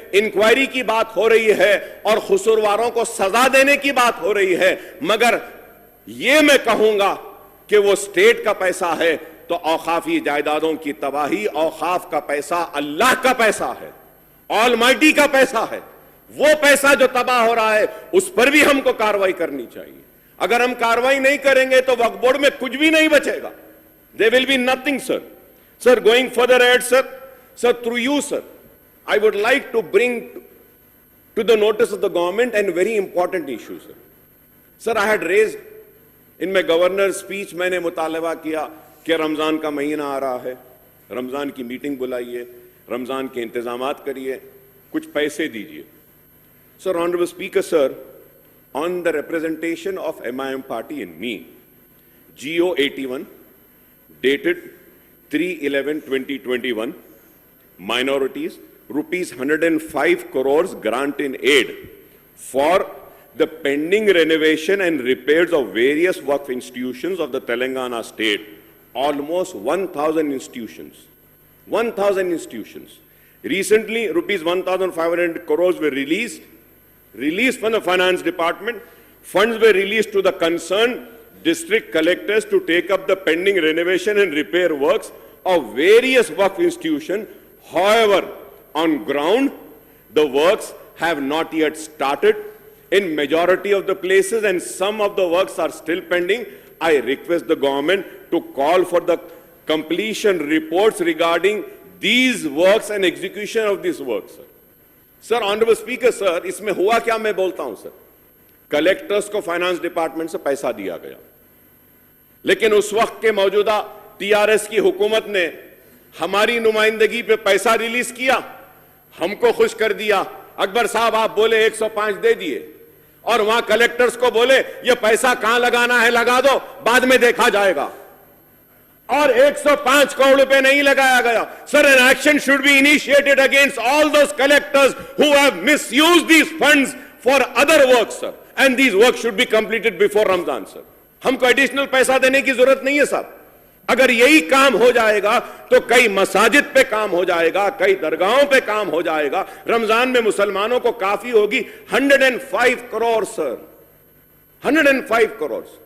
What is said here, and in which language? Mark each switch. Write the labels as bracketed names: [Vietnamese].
[Urdu] Inquiry کی بات ہو رہی ہے اور قصورواروں کو سزا دینے کی بات ہو رہی ہے، مگر یہ میں کہوں گا کہ وہ اسٹیٹ کا پیسہ ہے تو اوقافی جائیدادوں کی تباہی، اوقاف کا پیسہ اللہ کا پیسہ ہے، آل مائٹی کا پیسہ ہے. وہ پیسہ جو تباہ ہو رہا ہے اس پر بھی ہم کو کارروائی کرنی چاہیے. اگر ہم کارروائی نہیں کریں گے تو وقف بورڈ میں کچھ بھی نہیں بچے گا. [English] There will be nothing, sir. Sir, going further ahead, sir, through you, sir, I would like to bring to the notice of the government and very important issue, sir. Sir, I had raised in my governor's speech, [Urdu] میں نے مطالبہ کیا کہ رمضان کا مہینہ آ رہا ہے، رمضان کی میٹنگ بلائیے، رمضان کے انتظامات کریے، کچھ پیسے دیجئے. [English] Sir, Honorable Speaker, sir, on the representation of MIM party and me, GO 81, dated 3/11/2021, minorities, rupees 105 crores grant in aid for the pending renovation and repairs of various Waqf institutions of the Telangana state. Almost 1,000 institutions. 1,000 institutions. Recently, rupees 1,500 crores were released from the finance department. Funds were released to the concerned district collectors to take up the pending renovation and repair works of various Waqf institutions. However, on ground, the works have not yet started in majority of the places and some of the works are still pending. I request the government to call for the completion reports regarding these works and execution of these works. Sir, Honorable Speaker, sir, [Urdu] اس میں ہوا کیا میں بولتا ہوں سر. Collectors کو finance department سے پیسہ دیا گیا، لیکن اس وقت کے موجودہ ٹی آر ایس کی حکومت نے ہماری نمائندگی پہ پیسہ ریلیز کیا، ہم کو خوش کر دیا. اکبر صاحب آپ بولے 105 دے دیے اور وہاں کلیکٹرز کو بولے یہ پیسہ کہاں لگانا ہے لگا دو، بعد میں دیکھا جائے گا. اور 105 کروڑ روپے نہیں لگایا گیا. [English] Sir, an action should be initiated against all those collectors who have misused these funds for other works, sir. And these works should be completed before Ramadan, sir. [Urdu] ہم کو ایڈیشنل پیسہ دینے کی ضرورت نہیں ہے صاحب. اگر یہی کام ہو جائے گا تو کئی مساجد پہ کام ہو جائے گا, کئی درگاہوں پہ کام ہو جائے گا. رمضان میں مسلمانوں کو کافی ہوگی 105 کروڑ سر, 105 کروڑ.